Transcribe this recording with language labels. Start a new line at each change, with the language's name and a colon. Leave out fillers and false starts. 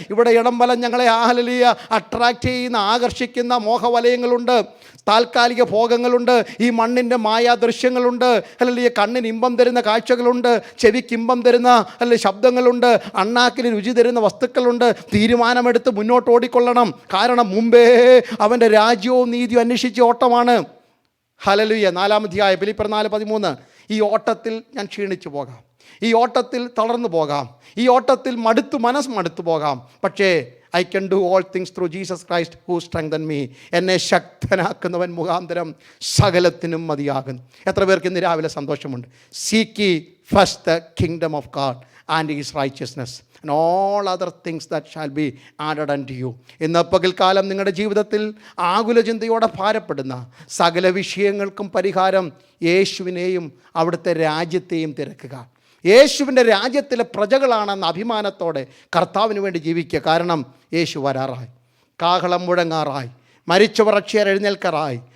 Malayalam: ഇവിടെ ഇടംബലം ഞങ്ങളെ അട്രാക്റ്റ് ചെയ്യുന്ന, ആകർഷിക്കുന്ന മോഹവലയങ്ങളുണ്ട്, താൽക്കാലിക ഭോഗങ്ങളുണ്ട്, ഈ മണ്ണിൻ്റെ മായാദൃശ്യങ്ങളുണ്ട്, അല്ലെങ്കിൽ കണ്ണിന് ഇമ്പം തരുന്ന കാഴ്ചകളുണ്ട്, ചെവിക്ക് ഇമ്പം തരുന്ന അല്ലെങ്കിൽ ശബ്ദങ്ങളുണ്ട്, അണ്ണാക്കിന് രുചി തരുന്ന വസ്തുക്കളുണ്ട്. തീരുമാനമെടുത്ത് മുന്നോട്ട് ഓടിക്കൊള്ളണം. കാരണം മുമ്പേ അവൻ്റെ രാജ്യവും നീതിയും അന്വേഷിച്ച ഓട്ടമാണ്. ഹല്ലേലൂയ. 4-ാം അധ്യായം ഫിലിപ്പിയർ 4:13. ഈ ഓട്ടത്തിൽ ഞാൻ ക്ഷീണിച്ചു പോകാം, ഈ ഓട്ടത്തിൽ തളർന്നു പോകാം, ഈ ഓട്ടത്തിൽ മനസ്സ് മടുത്തു പോകാം.
English: പക്ഷേ I can do all things through Jesus Christ who strengthened me.
Malayalam: എന്നെ ശക്തനാക്കുന്നവൻ മുഖാന്തരം സകലത്തിനും മതിയാകുന്നു. എത്ര പേർക്ക് ഇന്ന് രാവിലെ സന്തോഷമുണ്ട്?
English: Seek ye first the kingdom of God and his righteousness and all other things that shall be added unto you.
Malayalam: ഇന്ന് പകൽക്കാലം നിങ്ങളുടെ ജീവിതത്തിൽ ആകുല ചിന്തയോടെ ഭാരപ്പെടുന്ന സകല വിഷയങ്ങൾക്കും പരിഹാരം യേശുവിനെയും അവിടുത്തെ രാജ്യത്തെയും തിരക്കുക. യേശുവിൻ്റെ രാജ്യത്തിലെ പ്രജകളാണെന്ന അഭിമാനത്തോടെ കർത്താവിന് വേണ്ടി ജീവിക്കുക. കാരണം യേശു വരാറായി, കാഹളം മുഴങ്ങാറായി, മരിച്ചവർ അക്ഷയർ എഴുന്നേൽക്കാറായി.